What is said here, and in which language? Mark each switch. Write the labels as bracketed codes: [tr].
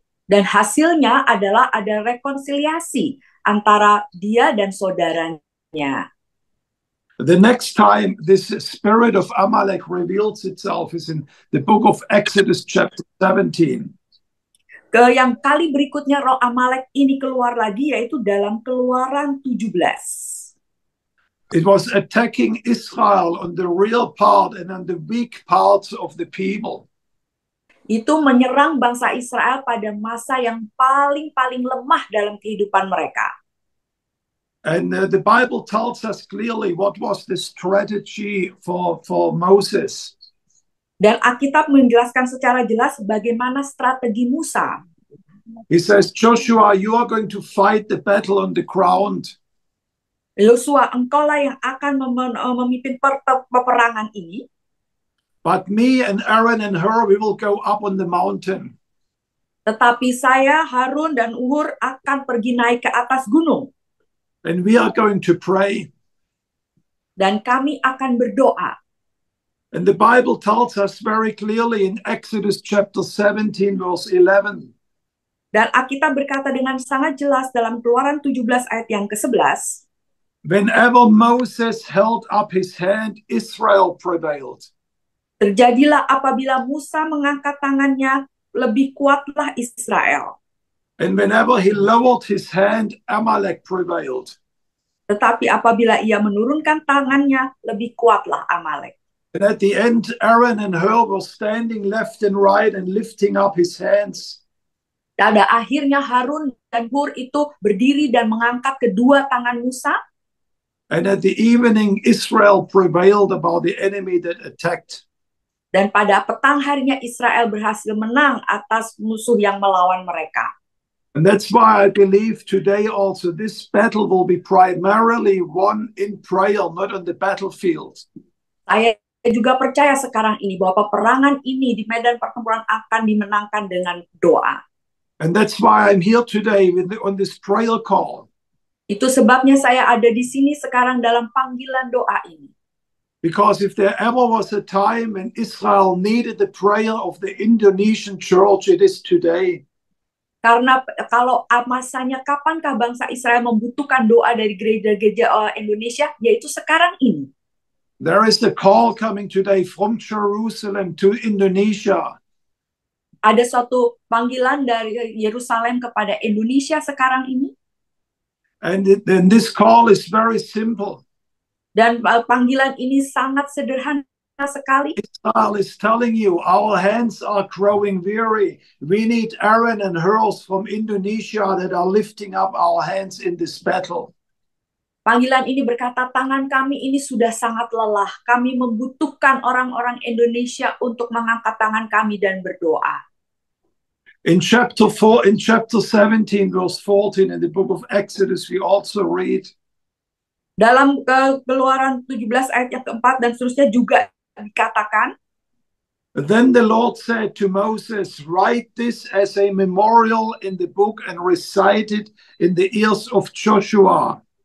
[id] Dan hasilnya adalah ada rekonsiliasi antara dia dan saudaranya. [en] The next time this spirit of Amalek reveals itself is in the book of Exodus chapter 17. [id] Yang kali berikutnya roh Amalek ini keluar lagi yaitu dalam Keluaran 17. [en] It was attacking Israel on the real part and on the weak parts of the people. [id] Itu menyerang bangsa Israel pada masa yang paling lemah dalam kehidupan mereka. [en] And the Bible tells us clearly what was the strategy for Moses. [id] Dan Alkitab menjelaskan secara jelas bagaimana strategi Musa. [en] He says, Joshua, you are going to fight the battle on the ground. [id] Yosua, engkaulah yang akan memimpin peperangan ini. [en] But me and Aaron and Hur, we will go up on the mountain. [id] Tetapi saya, Harun, dan Hur akan pergi naik ke atas gunung. [en] And we are going to pray. [id] Dan kami akan berdoa. [en] And the Bible tells us very clearly in Exodus chapter 17 verse 11. [id] Dan Alkitab berkata dengan sangat jelas dalam Keluaran 17 ayat yang ke-11. [en] Whenever Moses held up his hand, Israel prevailed. [id] Terjadilah apabila Musa mengangkat tangannya, lebih kuatlah Israel. [en] And whenever he lowered his hand, Amalek prevailed. [id] Tetapi apabila ia menurunkan tangannya, lebih kuatlah Amalek. [en] And at the end, Aaron and Hur were standing left and right and lifting up his hands. [id] Pada akhirnya Harun dan Hur itu berdiri dan mengangkat kedua tangan Musa. [en] And at the evening, Israel prevailed about the enemy that attacked. [id] Dan pada petang harinya Israel berhasil menang atas musuh yang melawan mereka. [en] And that's why I believe today also this battle will be primarily won in prayer, not on the battlefield. [id] Saya juga percaya sekarang ini bahwa peperangan ini di medan pertempuran akan dimenangkan dengan doa. [en] And that's why I'm here today on this prayer call. [id] Itu sebabnya saya ada di sini sekarang dalam panggilan doa ini. [en] Because if there ever was a time when Israel needed the prayer of the Indonesian church, it is today. [id] Karena kalau masanya kapankah bangsa Israel membutuhkan doa dari gereja-gereja Indonesia, yaitu sekarang ini. [en] There is a call coming today from Jerusalem to Indonesia. [id] Ada suatu panggilan dari Yerusalem kepada Indonesia sekarang ini. [en] And this call is very simple. [id] Dan panggilan ini sangat sederhana sekali. [en] Israel is telling you, our hands are growing weary. We need Aaron and Hur from Indonesia that are lifting up our hands in this battle. [id] Panggilan ini berkata, tangan kami ini sudah sangat lelah. Kami membutuhkan orang-orang Indonesia untuk mengangkat tangan kami dan berdoa. [en] In chapter 17, verse 14, in the book of Exodus, we also read, [id] Dalam Keluaran 17 ayat yang keempat dan seterusnya juga dikatakan, [en] Then the Lord said to Moses, write this as a memorial in the book and recite it in the ears of Joshua.